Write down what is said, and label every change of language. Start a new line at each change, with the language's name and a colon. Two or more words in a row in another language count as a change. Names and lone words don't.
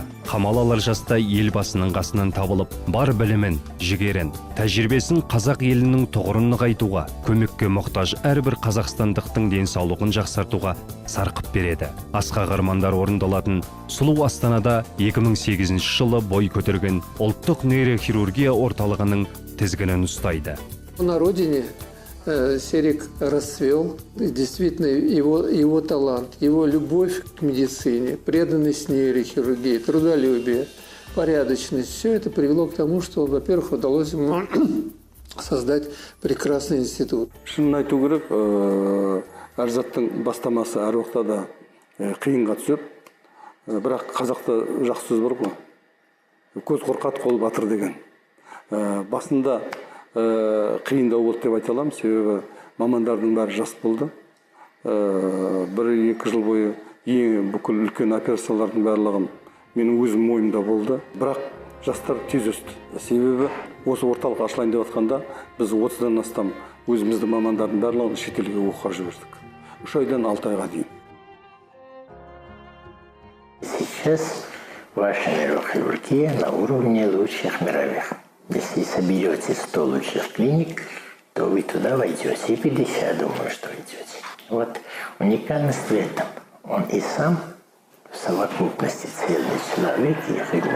Kazakh: Қамалалар жаста елбасының қасынан табылып, бар білімін, жігерін, тәжірибесін қазақ елінің тұғырын нығайтуға, көмекке мұқтаж әрбір қазақстандықтың денсаулығын жақсартуға сарқып береді. Асқақ армандар орындалатын сұлу Астанада 2008 жылы бой көтерген ұлттық нейрохирургия орталығының тізгінін ұстайды.
Russian: На родине Серик расцвел. Действительно, его талант, его любовь к медицине, преданность нейрохирургии, трудолюбие, порядочность, все это привело к тому, что, во-первых, удалось ему создать прекрасный институт.
Kazakh: Шынын айту керек, әр заттың бастамасы әр уақытта қиынға түсіп, бірақ қазақта жақсы сөз бар ғой. Көз қорқат, қол батыр деген. Басында қиындау болды деп айта аламын, себебі мамандардың бәрі жас болды. 1-2 жыл бойы бүкіл үлкен операциялардың барлығын менің өзім мойнымда болды. Бірақ жастар тез өсті. Себебі осы орталық ашылайын деп жатқанда біз 30-дан астам өзіміздің мамандардың барлығын шетелге оқуға жібердік. 3 айдан 6 айға дейін.
Russian: Сейчас ваша нейрохирургия на уровне лучших мировых. Если соберете 100 лучших клиник, то вы туда войдете, и 50, думаю, что войдете. Вот уникальность в этом. Он и сам в совокупности цельный человек и хирург.